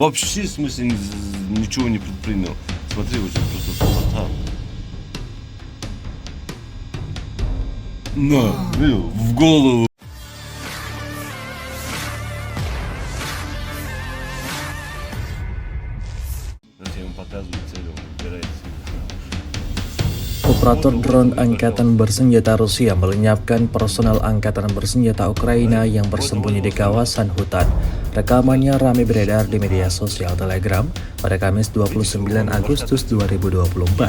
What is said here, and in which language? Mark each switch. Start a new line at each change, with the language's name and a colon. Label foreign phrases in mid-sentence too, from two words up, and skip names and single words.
Russian: Вообще, в смысле, ничего не предпринял. Смотри, вот сейчас просто тупота. На, в голову. Сейчас я ему показываю цель, он выбирает.
Indonesian: Operator drone angkatan bersenjata Rusia melenyapkan personel angkatan bersenjata Ukraina yang bersembunyi di kawasan hutan. Rekamannya ramai beredar di media sosial Telegram pada Kamis 29 Agustus 2024.